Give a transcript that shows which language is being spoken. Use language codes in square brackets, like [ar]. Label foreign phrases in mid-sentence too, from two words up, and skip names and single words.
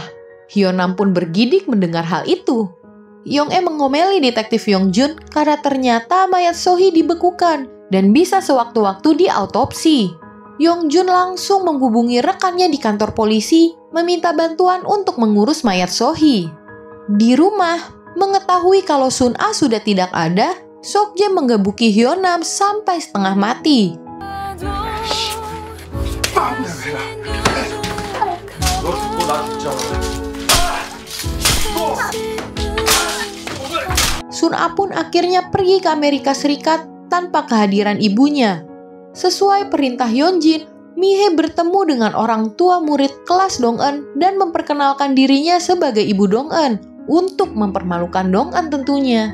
[id] Hyunam pun bergidik mendengar hal itu. Yong-e mengomeli detektif Yongjun karena ternyata mayat So-hee dibekukan dan bisa sewaktu-waktu diautopsi. Yongjun langsung menghubungi rekannya di kantor polisi meminta bantuan untuk mengurus mayat So-hee. Di rumah, mengetahui kalau Sun-a sudah tidak ada, Sok-jae menggebuki Hyunam sampai setengah mati. [ko] 마음대로 해라. 너나 진짜. [id] Sun-a pun akhirnya pergi ke Amerika Serikat tanpa kehadiran ibunya. Sesuai perintah Hyunjin, Mi-hee bertemu dengan orang tua murid kelas Dong-eun dan memperkenalkan dirinya sebagai ibu Dong-eun untuk mempermalukan Dong-eun tentunya.